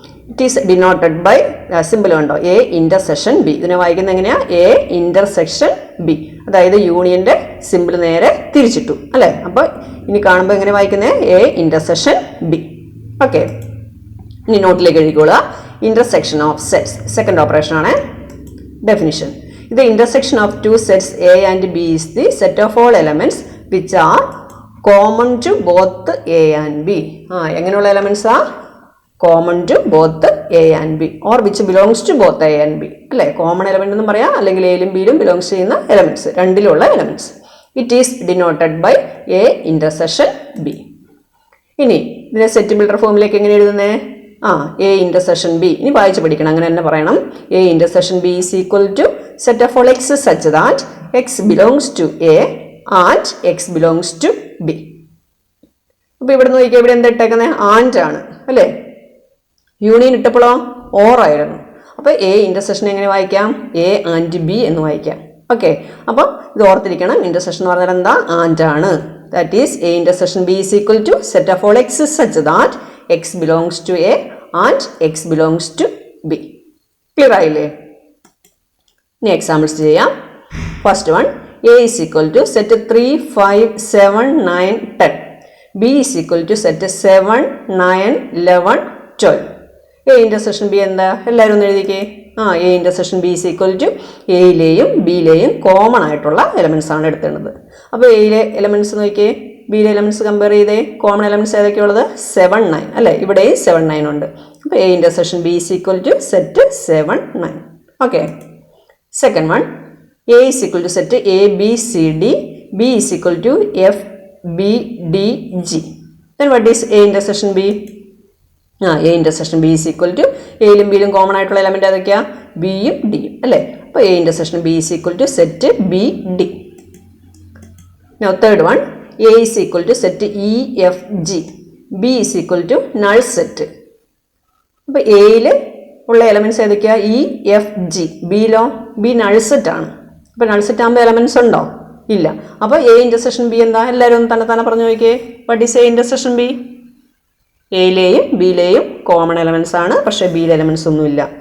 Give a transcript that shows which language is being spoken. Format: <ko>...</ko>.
<en>It is denoted by simple കണ്ടോ, A intersection B.</en> <ml>ഇതിനെ വായിക്കുന്നത് എങ്ങനെയാണ്? A intersection B. അതായത് യൂണിയൻ്റെ സിമ്പിൾ നേരെ തിരിച്ചിട്ടു അല്ലേ? അപ്പോൾ ഇനി കാണുമ്പോൾ എങ്ങനെ വായിക്കുന്നത്? A intersection B. ഓക്കെ, ഇനി നോട്ടിലേക്ക് എഴുതിക്കോളുക. Intersection of sets second operation ആണ്.</ml> <en>Definition: The intersection of two sets A and B is the set of all elements which are common to both A and B.</en> <ml>എങ്ങനെയുള്ള elements ആ?</ml> <en>Common to both A and B or which belongs to both A and B അല്ലേ?</en> <ml>Common element എന്നും പറയാം, അല്ലെങ്കിൽ എയിലും ബിയിലും belongs ചെയ്യുന്ന elements, രണ്ടിലുള്ള elements.</ml> <en>It is denoted by A intersection B.</en> <ml>ഇനി ഇതിനെ set builder ഫോമിലേക്ക് എങ്ങനെ എഴുതുന്നേ? A intersection B. ഇനി വായിച്ച് പഠിക്കണം, അങ്ങനെ തന്നെ പറയണം.</ml> <en>A intersection B is equal to set of all x such that x belongs to A and x belongs to B.</en> <ml>അപ്പോൾ ഇവിടെ നോക്കിയാൽ ഇവിടെ എന്താ ഇട്ടേക്കുന്നത്? ആൻഡ് ആണ് അല്ലേ? യൂണിയൻ ഇട്ടപ്പോഴോ ഓർ ആയിരുന്നു. അപ്പോൾ എ ഇൻ്റർസെക്ഷൻ എങ്ങനെ വായിക്കാം? എ ആൻഡ് ബി എന്ന് വായിക്കാം. ഓക്കെ, അപ്പോൾ ഇത് ഓർത്തിരിക്കണം. ഇൻ്റർസെക്ഷൻ എന്ന് പറഞ്ഞാൽ എന്താ? ആൻഡ് ആണ്.</ml> <en>That is A intersection B is equal to set of all x such that x belongs to A and x belongs to B.</en> <ml>Clear ആയില്ലേ? ഇനി എക്സാമ്പിൾസ് ചെയ്യാം.</ml> <en>First one, A is equal to set 3, 5, 7, 9, 10. B is equal to set 7, 9, 11, 12.</en> <ml>A intersection B എന്താ? എല്ലാവരും ഒന്ന് എഴുതിക്കേ.</ml> <en>A intersection B is equal to</en> <ml>എയിലെയും ബിയിലെയും common ആയിട്ടുള്ള elements ആണ് എടുത്തേണ്ടത്. അപ്പോൾ എയിലെ എലമെൻറ്റ്സ് നോക്കിയേ, ബിയിലെ എലമെൻറ്റ്സ് കമ്പയർ ചെയ്തേ. Common elements ഏതൊക്കെയുള്ളത്? 7, 9 അല്ലേ? ഇവിടെയും 7, 9 ഉണ്ട്.</ml> <en>അപ്പോൾ A intersection B is equal to set 7, 9. Okay, second one, A is equal to set A, B, C, D, B is equal to F, B, D, G. Then what is A intersection B? A intersection B is equal to</en> <ml>എയിലും ബിയിലും common ആയിട്ടുള്ള element ഏതൊക്കെയാ? ബിയും ഡിയും അല്ലേ?</ml> <en>അപ്പോൾ A intersection B is equal to set B, D. Now third one, A is equal to set E, F, G. B is equal to null set.</en> <ml>അപ്പോൾ എയിൽ ഉള്ള elements ഏതൊക്കെയാണ്? E, F, G. ബിയിലോ? B null set ആണ്. അപ്പോൾ null set ആകുമ്പോൾ elements ഉണ്ടോ? ഇല്ല. അപ്പോൾ എ ഇൻ്റർസെക്ഷൻ ബി എന്താ? എല്ലാവരും തന്നെ പറഞ്ഞു നോക്കിയേ.</ml> <en>What is A intersection B?</en> <ml>എയിലെയും ബിയിലെയും common elements ആണ്, പക്ഷേ ബിയിലെ എലമെൻറ്റ്സ് ഒന്നുമില്ല.</ml>